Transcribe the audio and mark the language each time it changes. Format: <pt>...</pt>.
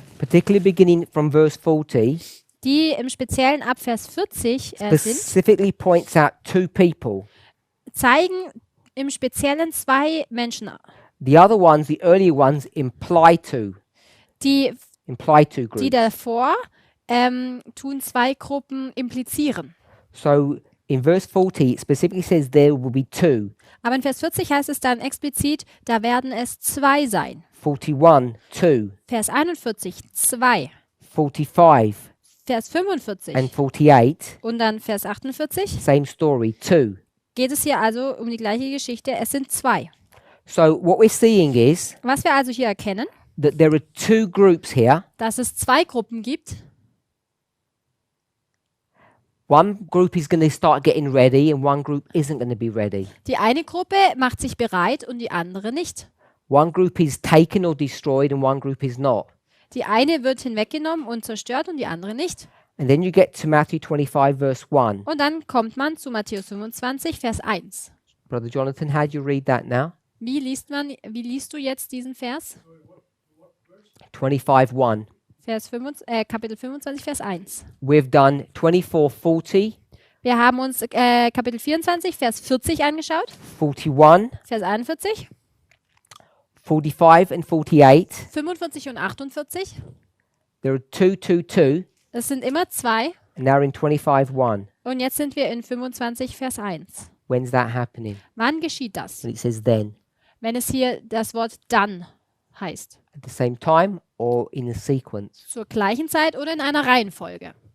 <en>particularly beginning from verse 40,</en> <de>die im Speziellen ab Vers 40 sind,</de> <en>specifically points out two people.</en> <de>zeigen im Speziellen zwei Menschen.</de> <en>The other ones, the earlier ones, imply to</en> <de>Die</de> <en>groups.</en> <de>davor tun zwei Gruppen implizieren.</de> <en>So in verse 40, it specifically says there will be two.</en> <de>Aber in Vers 40 heißt es dann explizit, da werden es zwei sein.</de> <en>41, two.</en> <de>Vers 41, zwei.</de> <en>45</en> <de>Vers 45</de> <en>and 48,</en> <de>und dann Vers 48</de> <en>same story, two.</en> <de>geht es hier also um die gleiche Geschichte. Es sind zwei.</de> <en>So what we're seeing is</en> <de>Was wir also hier erkennen,</de> <en>that there are two groups here.</en> <de>dass es zwei Gruppen gibt.</de> <en>One group is going to start getting ready and one group isn't going to be ready.</en> <de>Die eine Gruppe macht sich bereit und die andere nicht.</de> <en>One group is taken or destroyed and one group is not.</en> <de>Die eine wird hinweggenommen und zerstört und die andere nicht.</de> <en>And then you get to Matthew 25 verse 1.</en> <de>Und dann kommt man zu Matthäus 25, Vers 1.</de> <en>Brother Jonathan, how do you read that now?</en> <de>Wie liest du jetzt diesen Vers?</de> <en>25 1.</en> <de>Kapitel 25, Vers 1.</de> <en>We've done 24:40,</en> <de>Wir haben uns Kapitel 24, Vers 40 angeschaut,</de> <en>41,</en> <de>Vers 41,</de> <en>45 and 48.</en> <de>45 und 48.</de> <en>There are 2, 2, 2,</en> <de>Das sind immer zwei.</de> <en>and now we're in 25 1.</en> <de>Und jetzt sind wir in 25, Vers 1.</de> <en>When's that happening?</en> <de>Wann geschieht das?</de> <en>And it says then.</en> <de>Wenn es hier das Wort dann heißt.</de> <en>At the same time or in a sequence?</en> <de>Zur gleichen Zeit oder in einer Reihenfolge.</de>